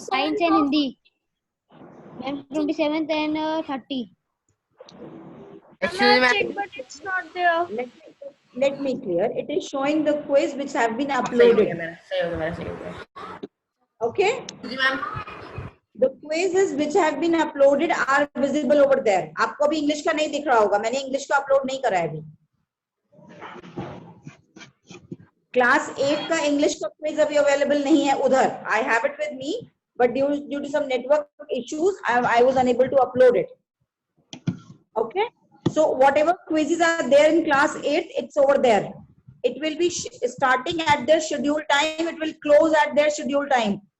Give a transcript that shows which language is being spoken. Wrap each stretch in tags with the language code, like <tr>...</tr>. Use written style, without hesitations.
<en>science and Hindi. Ma'am, 27th and 30. Ma'am, I have checked, but it's not there. Let me clear. It is showing the quiz which have been uploaded. Okay? The quizzes which have been uploaded are visible over there.</en> <hi>आपको अभी English का नहीं दिख रहा होगा. मैंने English का upload नहीं करा है अभी. क्लास 8 का इंग्लिश का क्विज अभी अवेलेबल नहीं है उधर.</hi> <en>I have it with me, but due to some network issues, I was unable to upload it. Okay? So whatever quizzes are there in class 8, it's over there. It will be starting at their scheduled time. It will close at their scheduled time.</en>